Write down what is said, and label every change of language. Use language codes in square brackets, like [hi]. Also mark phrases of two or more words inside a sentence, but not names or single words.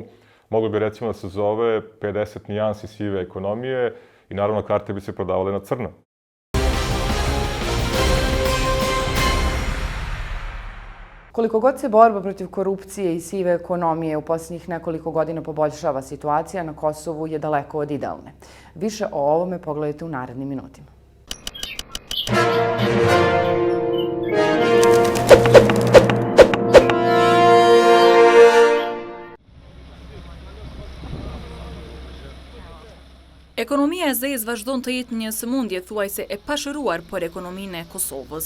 [bs] Moglo bi recimo da se zove 50 nijansi sive ekonomije i naravno karte bi se prodavale na crno. Koliko god se borba protiv korupcije i sive ekonomije u posljednjih nekoliko godina poboljšava, situacija na Kosovu je daleko od idealne. Više o ovome pogledajte u narednim minutima. [sq] Ekonomia e zezë vazhdon të jetë një sëmundje thuajse e pashëruar për ekonominë e Kosovës.